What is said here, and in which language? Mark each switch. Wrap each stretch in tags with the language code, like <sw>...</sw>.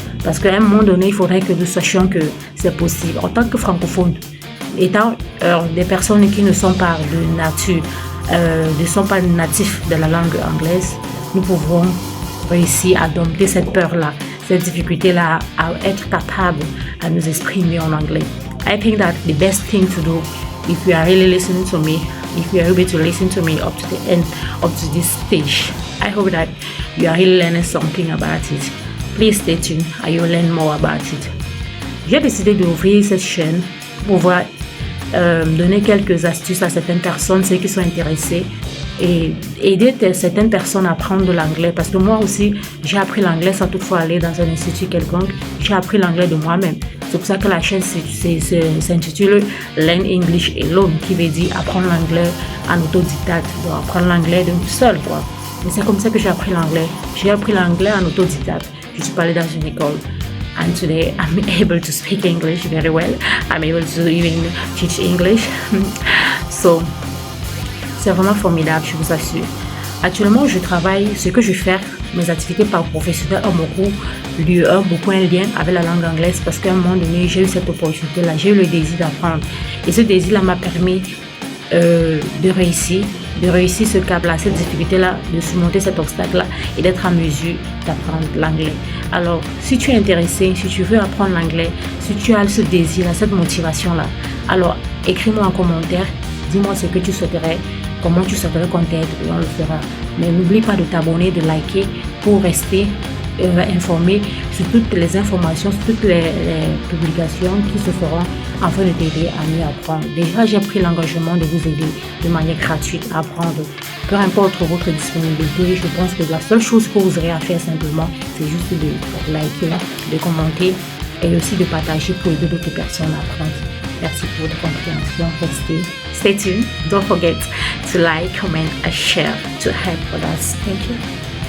<fr>Parce qu'à un moment donné, il faudrait que nous sachions que c'est possible. En tant que francophone, étant des personnes qui ne sont pas de nature, ne sont pas natifs de la langue anglaise, nous pouvons réussir à dompter cette peur-là, cette difficulté-là, à être capable à nous exprimer en anglais.</fr> <en>I think that the best thing to do, if you are really listening to me, if you are able to listen to me up to the end, up to this stage, I hope that you are really learning something about it. Please stay tuned and you'll learn more about it.</en> <fr>J'ai décidé d'ouvrir cette chaîne pour pouvoir donner quelques astuces à certaines personnes, ceux qui sont intéressés, et aider certaines personnes à apprendre de l'anglais. Parce que moi aussi, j'ai appris l'anglais sans toutefois aller dans un institut quelconque. J'ai appris l'anglais de moi-même. C'est pour ça que la chaîne s'intitule Learn English Alone, qui veut dire apprendre l'anglais en autodidacte, donc apprendre l'anglais de seul, quoi. Et c'est comme ça que j'ai appris l'anglais. J'ai appris l'anglais en autodidacte. Je suis pas allée dans une école.</fr> <en>And today I'm able to speak English very well. I'm able to even teach English.</en> <fr>So, c'est vraiment formidable, je vous assure. Actuellement, je travaille, ce que je fais, mes activités par professionnelles ont beaucoup un lien avec la langue anglaise parce qu'à un moment donné, j'ai eu cette opportunité-là, j'ai eu le désir d'apprendre. Et ce désir-là m'a permis de réussir, de réussir ce cap-là, cette difficulté-là, de surmonter cet obstacle-là et d'être en mesure d'apprendre l'anglais. Alors, si tu es intéressé, si tu veux apprendre l'anglais, si tu as ce désir-là, cette motivation-là, alors écris-moi en commentaire, dis-moi ce que tu souhaiterais, comment tu souhaiterais qu'on t'aide et on le fera. Mais n'oublie pas de t'abonner, de liker pour rester informé sur toutes les informations, sur toutes les publications qui se feront afin de t'aider à mieux apprendre. Déjà, j'ai pris l'engagement de vous aider de manière gratuite à apprendre. Peu importe votre disponibilité, je pense que la seule chose que vous aurez à faire simplement, c'est juste de liker, de commenter et aussi de partager pour aider d'autres personnes à apprendre. Merci pour votre compréhension.</fr> <en>Stay tuned. Don't forget to like, comment and share to help others. Thank you.</en>